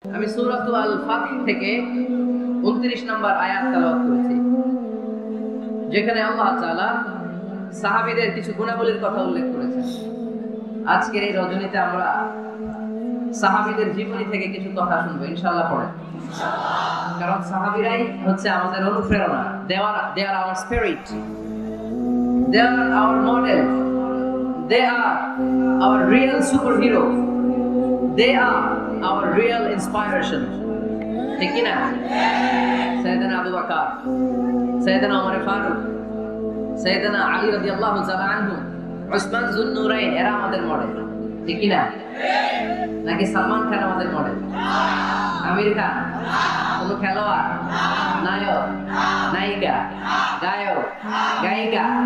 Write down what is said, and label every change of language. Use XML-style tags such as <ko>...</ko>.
<bn>আমি সূরাতুল আল ফাতহ থেকে 29 নম্বর আয়াত তেলাওয়াত করেছি, যেখানে আল্লাহ তাআলা সাহাবীদের কিছু গুণাবলীর কথা উল্লেখ করেছেন। আজকের এই রজনীতে আমরা সাহাবীদের জীবনী থেকে কিছু কথা শুনবো ইনশাআল্লাহ। পড়েন, কারণ সাহাবীরাই হচ্ছে আমাদের অনুপ্রেরণা।</bn> <en>they are our spirit, they are our model, they are our real superhero, they are our real inspiration.</en> <bn>ঠিক কি না? সাইয়েদনা আবু বকর, সাইয়েদনা ওমর ফারুক, সাইয়েদনা আলী রাদিয়াল্লাহু তাআলা আনহু, উসমান যুন্নুরাইন, এরা আমাদের মডেল। ঠিক কি না? নাকি সালমান খান আমাদের মডেল? আমির খান? কোন খেলোয়াড়, নায়ক, নায়িকা, গায়ক, গায়িকা?</bn>